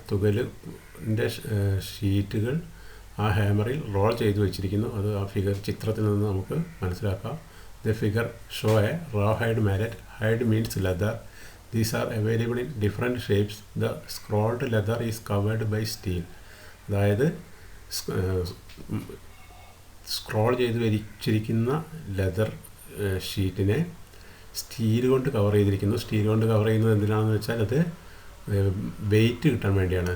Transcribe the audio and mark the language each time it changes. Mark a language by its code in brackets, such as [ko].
[ml] തുകലിൻ്റെ ഷീറ്റുകൾ ആ ഹാമറിൽ റോൾ ചെയ്ത് വെച്ചിരിക്കുന്നു. അത് ആ ചിത്രത്തിൽ നിന്ന് നമുക്ക് മനസ്സിലാക്കാം. [en] The figure show a raw hide mallet. Hide means leather. These are available in different shapes. The scrolled leather is covered by steel. [ml] അതായത് സ്ക്രോൾ ചെയ്ത് വരിച്ചിരിക്കുന്ന ലെതർ ഷീറ്റിനെ സ്റ്റീൽ കൊണ്ട് കവർ ചെയ്തിരിക്കുന്നു. സ്റ്റീൽ കൊണ്ട് കവർ ചെയ്യുന്നത് എന്തിനാണെന്ന് വെച്ചാൽ അത് വെയിറ്റ് കിട്ടാൻ വേണ്ടിയാണ്.